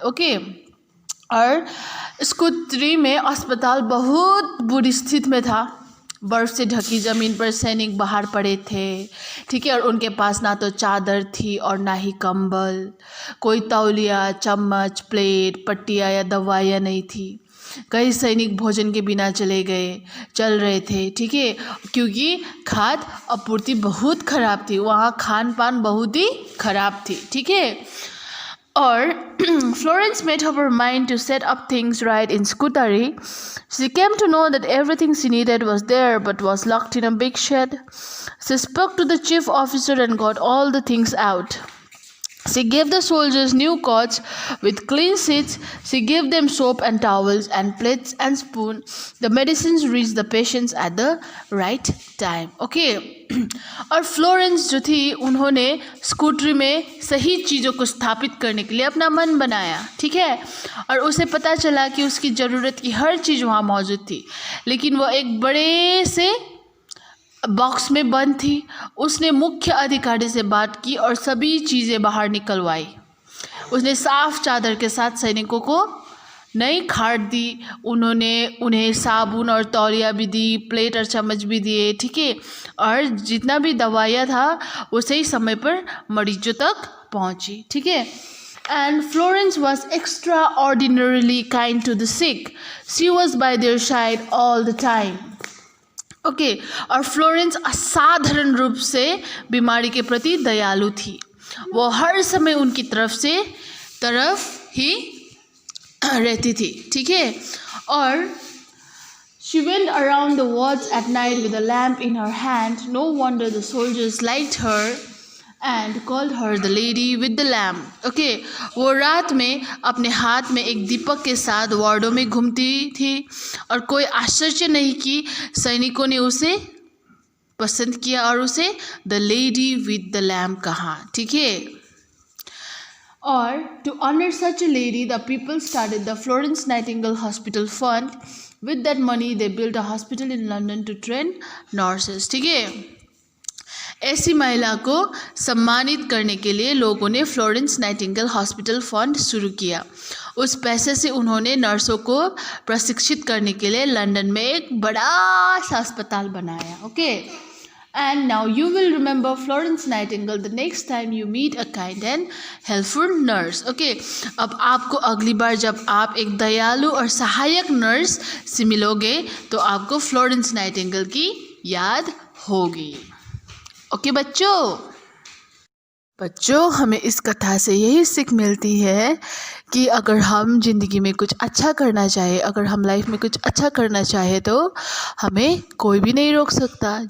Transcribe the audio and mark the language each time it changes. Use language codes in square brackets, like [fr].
[hi] Okay. और स्कूटरी में अस्पताल बहुत बुरी स्थिति में था. बर्फ से ढकी ज़मीन पर सैनिक बाहर पड़े थे. ठीक है. और उनके पास ना तो चादर थी और ना ही कंबल. कोई तौलिया, चम्मच, प्लेट, पट्टियाँ या दवाइयाँ नहीं थी. कई सैनिक भोजन के बिना चल रहे थे. ठीक है. क्योंकि खाद्य आपूर्ति बहुत खराब थी. वहाँ खान पान बहुत ही खराब थी. ठीक है. [en] और Florence made up her mind to set up things right in Scutari. She came to know that everything she needed was there but was locked in a big shed. She spoke to the chief officer and got all the things out. She gave the soldiers new coats with clean sheets. She gave them soap and towels and plates and spoons. The medicines reached the patients at the right time. Okay. [hi] और Florence जो थी उन्होंने स्कूटरी में सही चीज़ों को स्थापित करने के लिए अपना मन बनाया. ठीक है. और उसे पता चला कि उसकी ज़रूरत की हर चीज़ वहाँ मौजूद थी, लेकिन वो एक बड़े से बॉक्स में बंद थी. उसने मुख्य अधिकारी से बात की और सभी चीज़ें बाहर निकलवाई. उसने साफ चादर के साथ सैनिकों को नई खाट दी. उन्होंने उन्हें साबुन और तौलिया भी दी, प्लेट और चम्मच भी दिए. ठीक है. और जितना भी दवाइयाँ था वो सही समय पर मरीजों तक पहुँची. ठीक है. [en] And Florence was extraordinarily kind to the sick. She was by their side all the time. Okay. [hi] और फ्लोरेंस असाधारण रूप से बीमारी के प्रति दयालु थी. वो हर समय उनकी तरफ ही रहती थी. ठीक है. [en] और she went around the wards at night with a lamp in her hand. No wonder the soldiers liked her and called her the lady with the lamp. Okay. [hi] वो रात में अपने हाथ में एक दीपक के साथ वार्डों में घूमती थी और कोई आश्चर्य नहीं कि सैनिकों ने उसे पसंद किया और उसे [en] the lady with the lamp [hi] कहा. ठीक है. [en] और to honor such a lady, the people started the Florence Nightingale Hospital Fund. With that money, they built a hospital in London to train nurses. [hi] ठीक है. ऐसी महिला को सम्मानित करने के लिए लोगों ने फ्लोरेंस नाइटिंगेल हॉस्पिटल फंड शुरू किया। उस पैसे से उन्होंने नर्सों को प्रशिक्षित करने के लिए लंदन में एक बड़ा सा अस्पताल बनाया। [en] Okay, and now you will remember Florence Nightingale the next time you meet a kind and helpful nurse. [hi] Okay, अब आपको अगली बार जब आप एक दयालु और सहायक नर्स से मिलोगे तो आपको फ्लोरेंस नाइटिंगेल की याद होगी। ओके बच्चों, हमें इस कथा से यही सीख मिलती है कि अगर हम ज़िंदगी में कुछ अच्छा करना चाहे, अगर हम लाइफ में कुछ अच्छा करना चाहे तो हमें कोई भी नहीं रोक सकता।